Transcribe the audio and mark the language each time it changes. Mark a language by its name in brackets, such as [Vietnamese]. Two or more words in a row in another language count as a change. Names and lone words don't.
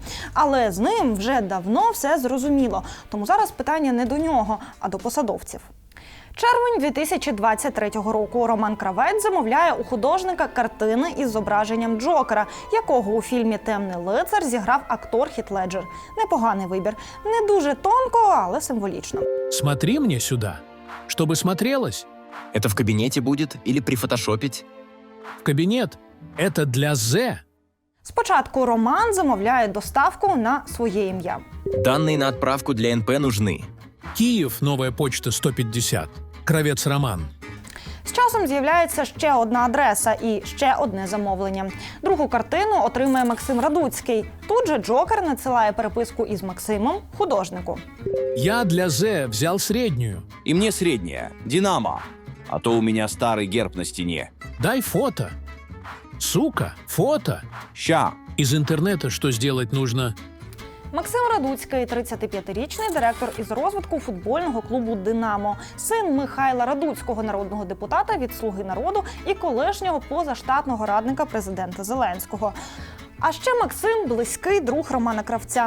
[Ukrainian] Але з ним вже давно все зрозуміло, тому зараз питання не до нього, а до посадовців. Червень 2023 року. Роман Кравець замовляє у художника картини із зображенням Джокера, якого у фільмі «Темний лицар» зіграв актор Хіт Леджер. Непоганий вибір. Не дуже тонко, але символічно. [Russian] Смотри мне сюда, чтобы смотрелось. Это в кабинете будет или прифотошопить? В кабинет. Это для Зе. [Ukrainian] Спочатку Роман замовляє доставку на своє ім'я. [Russian] Данные на отправку для НП нужны. Киев, новая почта 150. Кравец Роман. [Ukrainian] З часом з'являється ще одна адреса і ще одне замовлення. Другу картину отримує Максим Радуцький. Тут же Джокер надсилає переписку із Максимом художнику. [Russian] Я для Зе взял среднюю. И мне средняя. Динамо. А то у меня старый герб на стене. Дай фото. Сука, фото. Ща. Из интернета что сделать нужно? [Ukrainian] Максим Радуцький – 35-річний директор із розвитку футбольного клубу «Динамо», син Михайла Радуцького, народного депутата від «Слуги народу» і колишнього позаштатного радника президента Зеленського. А ще Максим – близький друг Романа Кравця.